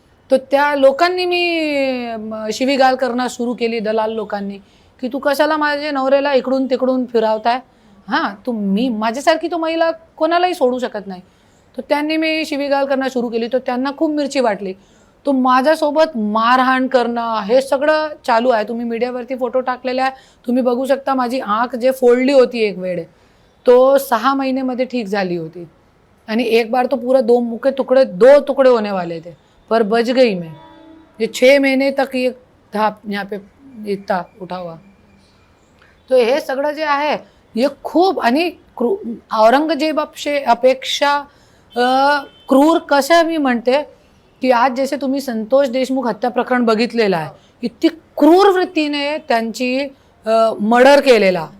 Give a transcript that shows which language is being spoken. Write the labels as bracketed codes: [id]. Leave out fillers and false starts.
[mr] तर त्या लोकांनी मी शिवीगाळ करणं सुरू केली, दलाल लोकांनी, की तू कशाला माझ्या नवऱ्याला इकडून तिकडून फिरवताय, हां मी माझ्यासारखी तो महिला कोणालाही सोडू शकत नाही. तर त्यांनी मी शिवीगाळ करणं सुरू केली. तर त्यांना खूप मिरची वाटली. तो माझ्यासोबत मारहाण करणं हे सगळं चालू आहे. तुम्ही मीडियावरती फोटो टाकलेले आहे, तुम्ही बघू शकता. माझी आंख जे फोडली होती एक वेळ, तो 6 महीने ठीक झाली होती. [hi] आणि एक बार तो पूरा दो टुकड़े होने वाले थे, पर बच गई मैं. ये 6 महीने तक ये था यहाँ पे इतना उठा हुआ. [mr] तो हे सगळं जे आहे हे खूप आणि औरंगजेब अपेक्षा क्रूर कसं मी म्हणते की आज जसे तुम्ही संतोष देशमुख हत्या प्रकरण बघितलेलं आहे, इतकी क्रूर वृत्तीने त्यांची मर्डर केलेला.